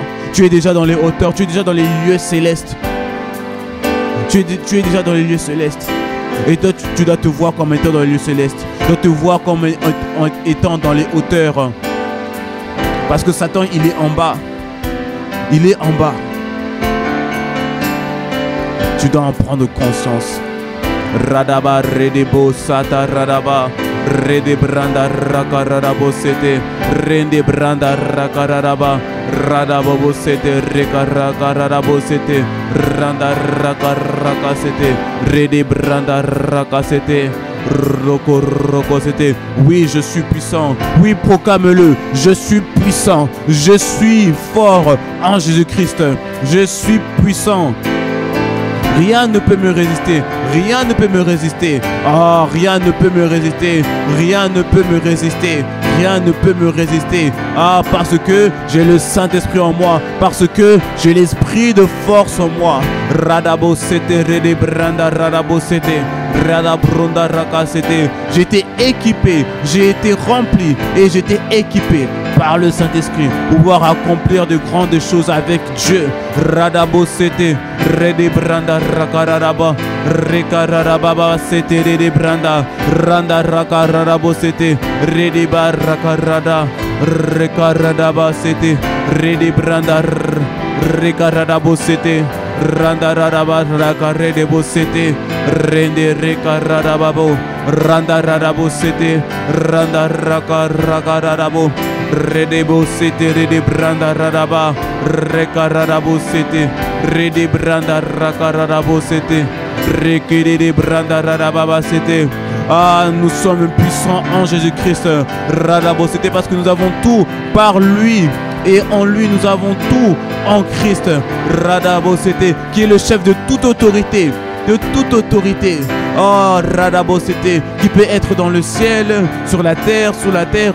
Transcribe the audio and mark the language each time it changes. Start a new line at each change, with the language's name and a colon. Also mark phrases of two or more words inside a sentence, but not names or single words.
French: Tu es déjà dans les hauteurs, tu es déjà dans les lieux célestes. Tu es déjà dans les lieux célestes. Et toi, tu dois te voir comme étant dans les lieux célestes. Tu dois te voir comme étant dans les hauteurs. Parce que Satan, il est en bas. Il est en bas. Tu dois en prendre conscience. Radaba, redebo, sata, radaba. Rede branda raka radabo sete. Rende branda raka radaba. Radabo sete. Reka raka radabo sete. Randa raka raka sete. Rede branda raka sete. Roko roko sete. Oui, je suis puissant. Oui, proclame-le. Je suis puissant. Je suis fort en Jésus-Christ. Je suis puissant. Rien ne peut me résister. Rien ne peut me résister. Oh, rien ne peut me résister. Rien ne peut me résister. Rien ne peut me résister. Ah, parce que j'ai le Saint-Esprit en moi. Parce que j'ai l'esprit de force en moi. Radabo sete, rede branda, radabo sete. Radabronda raka sete. J'ai été équipé. J'ai été rempli. Et j'ai été équipé par le Saint-Esprit pour pouvoir accomplir de grandes choses avec Dieu. Radabo sete. Rede branda raka radaba. Reka radababa sete rede branda. Randa raka radabo sete. Rede bar raka rada. Reka radaba sete. Rede branda. Reka radabo sete. Randa radaba raka rede bo sete. Rende reka radababo. Randa radabo sete. Randa raka raka radabo. Rede bo sete rede branda radaba. Reka radabo sete. Rede branda raka radabo sete. Reke rede branda radababa sete. Ah, nous sommes puissants en Jésus-Christ. Radabo sete, parce que nous avons tout par lui. Et en lui, nous avons tout en Christ. Radabo sete, qui est le chef de toute autorité. De toute autorité. Oh, Radabo sete, qui peut être dans le ciel, sur la terre, sous la terre.